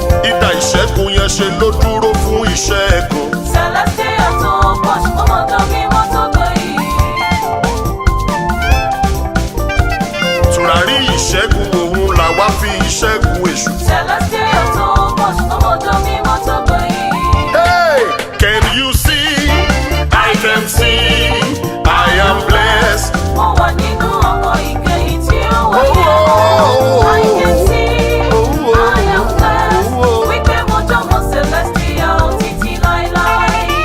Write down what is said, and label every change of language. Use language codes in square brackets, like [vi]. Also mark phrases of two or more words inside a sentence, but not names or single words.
[yo] Idà ìṣẹ́gun yẹn ṣe ló dúró fún ìṣẹ́gun. Celestial tó posh, ọmọ ìjọ mímọ́ tó gbà yìí. Tùràrí ìṣẹ́gun òun làwa fi ìṣẹ́gun èṣù. Celestial tó posh, ọmọ ìjọ mímọ́ tó gbà yìí. [en] Hey! Can you see? I can see. I am blessed. [yo] Mo wà nínú ọkọ̀ ìkẹyìn tí ó wáyé. [en] Oh, oh, oh, oh. I can see. Oh, oh, I am blessed. oh, oh. [yo] Wípé mo jọmọ Celestial títí láéláé.